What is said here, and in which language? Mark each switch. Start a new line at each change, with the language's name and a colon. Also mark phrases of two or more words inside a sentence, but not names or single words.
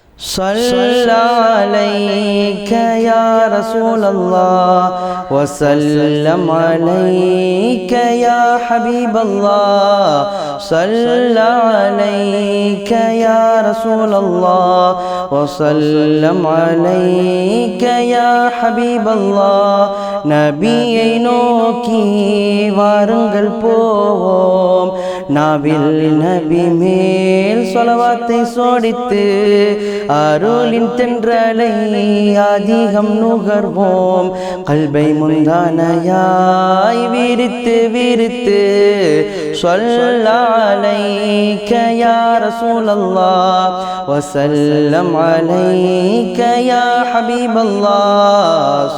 Arabic: صلى عليك يا رسول الله وسلم عليك يا حبيب الله. صلى عليك يا رسول الله وسلم عليك يا حبيب الله.
Tamil: நபியை நோக்கி வாருங்கள் போவோம், நாவில் நபி மேல் ஸலவாத்தை சோடித்து அருளின் தென்றலை அதிகம் நுகர்வோம். கல்பை முந்தானையாய் விரித்து விரித்து
Arabic: صلى عليك يا رسول الله وسلم عليك يا حبيب الله.